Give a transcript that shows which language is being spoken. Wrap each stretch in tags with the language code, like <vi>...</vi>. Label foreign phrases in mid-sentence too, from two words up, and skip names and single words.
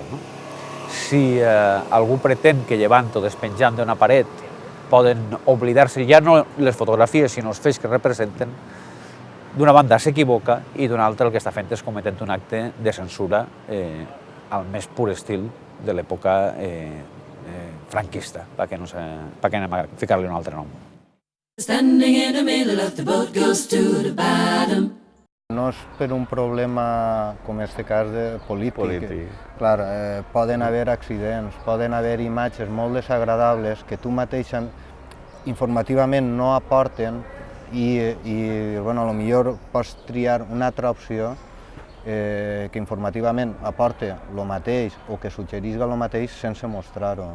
<ca>Si algú pretén que llevant o despenjant d'una paret poden oblidar-se ja no les fotografies, sinó els fets que representen, d'una banda s'equivoca i d'una altra el que està fent és cometent un acte de censura al més pur estil de l'època franquista, perquè anem a ficar-li un altre nom.</ca> <en>Standing in the middle of the boat goes to the bottom.</en> <ca>No és per un problema, com en aquest cas, polític. Clar, poden haver accidents, poden haver imatges molt desagradables que tu mateix informativament no aporten i bueno, potser pots triar una altra opció que informativament aporta el mateix o que suggerisca el mateix sense mostrar-ho.</ca>